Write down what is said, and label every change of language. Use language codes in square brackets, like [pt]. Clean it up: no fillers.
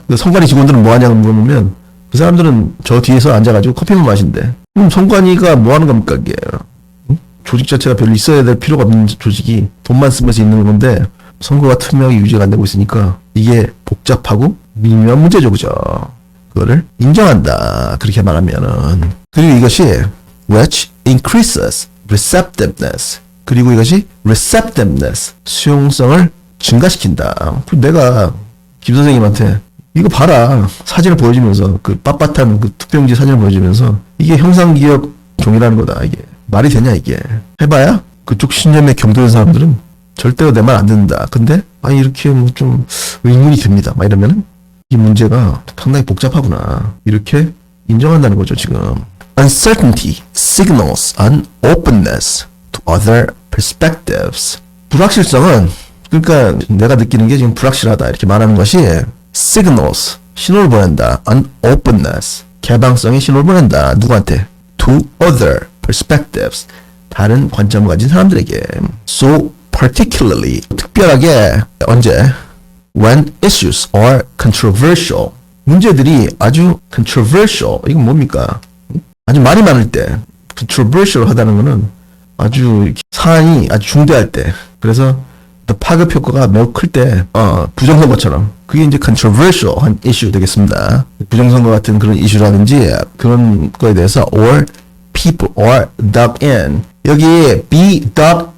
[ko] 그 선관위 직원들은 뭐 하냐고 물어보면 그 사람들은 저 뒤에서 앉아가지고 커피만 마신대. 그럼 선관위가 뭐 하는 겁니까 이게. 조직 자체가 별로 있어야 될 필요가 없는 조직이 돈만 쓰면서 있는 건데 선거가 투명하게 유지가 안 되고 있으니까 이게 복잡하고 미묘한 문제죠. 그죠? 그거를 인정한다. 그렇게 말하면은. 그리고 이것이 [en] which increases receptiveness. [ko] 그리고 이것이 receptiveness. 수용성을 증가시킨다. 내가 김 선생님한테 이거 봐라. 사진을 보여주면서 그 빳빳한 그 투표용지 사진을 보여주면서 이게 형상기억 종이라는 거다. 이게. 말이 되냐 이게. 해봐야 그쪽 신념에 경도된 사람들은 절대로 내 말 안 듣는다. 근데 아니 이렇게 뭐 좀 의문이 듭니다. 막 이러면은 이 문제가 상당히 복잡하구나. 이렇게 인정한다는 거죠 지금. [en] Uncertainty signals an openness to other perspectives. [ko] 불확실성은 그러니까 내가 느끼는 게 지금 불확실하다 이렇게 말하는 것이 signals 신호를 보낸다. [en] an openness [ko] 개방성의 신호를 보낸다. 누구한테? [en] To other perspectives. [ko] 다른 관점을 가진 사람들에게. [en] So particularly [ko] 특별하게 언제? [en] When issues are controversial. [ko] 문제들이 아주 controversial. 이건 뭡니까? 아주 말이 많을 때. controversial 하다는 거는 아주 사안이 아주 중대할 때. 그래서 파급 효과가 매우 클 때, 부정선거처럼. 그게 이제 controversial 한 이슈 되겠습니다. 부정선거 같은 그런 이슈라든지 그런 거에 대해서 [en] or people or dug in. [ko] 여기 be dug